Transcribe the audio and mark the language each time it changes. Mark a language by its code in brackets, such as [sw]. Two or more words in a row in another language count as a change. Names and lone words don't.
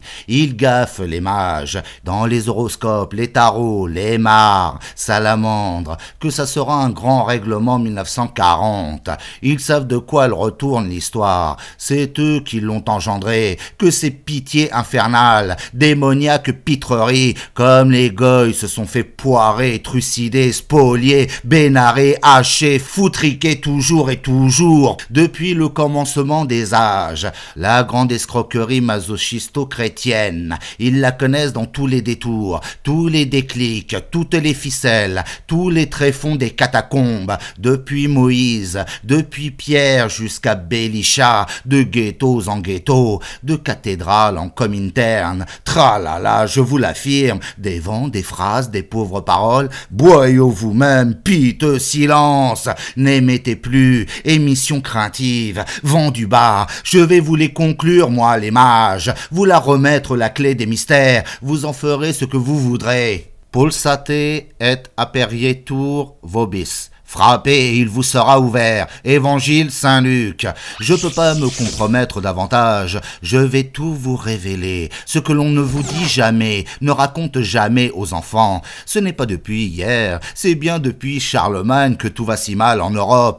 [fr] Ils gaffent les mages, dans les horoscopes, les tarots, les mares, salamandres, que ça sera un grand règlement 1940. Ils savent de quoi elle retourne l'histoire. C'est eux qui l'ont engendré, que ces pitiés infernales, démoniaques pitreries, comme les goïs se sont fait poirer, trucider, spolier, bénarrer, hacher, foutriquer toujours et toujours. Depuis le commencement des âges, la grande escroquerie masochisto-chrétienne, ils la connaissent dans tous les détours, tous les déclics, toutes les ficelles, tous les tréfonds des catacombes, depuis Moïse, depuis Pierre jusqu'à Bélisha, de ghettos en ghettos, de cathédrales en cominterne, tralala, je vous l'affirme, des vents, des phrases, des pauvres paroles, boyaux vous-même, piteux silence, n'émettez plus, émission craintive, vent du bas, je vais vous les conclure, moi, les mages, vous la remettre la clé des mystères, vous en ferez ce que vous voudrez. [la] Pulsate et aperietur vobis. [fr] Frappez, il vous sera ouvert. Évangile Saint-Luc. Je peux pas me compromettre davantage. Je vais tout vous révéler. Ce que l'on ne vous dit jamais, ne raconte jamais aux enfants. Ce n'est pas depuis hier. C'est bien depuis Charlemagne que tout va si mal en Europe.